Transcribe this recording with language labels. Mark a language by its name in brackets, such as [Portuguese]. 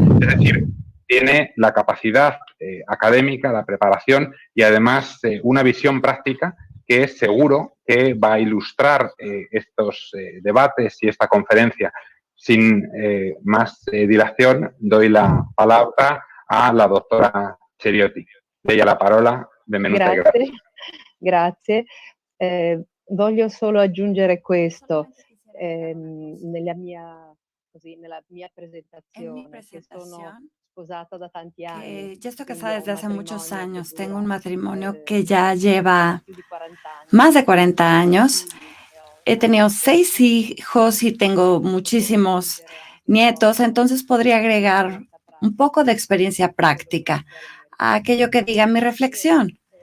[Spanish] Es decir, tiene la capacidad académica, la preparación y, además, una visión práctica que seguro que va a ilustrar estos debates y esta conferencia. Sin más dilación, doy la palabra a la doctora Cerotti. [Italian] Lei ha la parola, benvenuta. Grazie. Voglio solo aggiungere questo, nella mia presentazione, che sono sposata da tanti anni. [Spanish] Ya estoy casada desde hace muchos años. Tengo un matrimonio que ya lleva más de 40 años. He tenido 6 hijos y tengo muchísimos nietos, entonces podría agregar un poco de experiencia práctica a aquello que diga mi reflexión.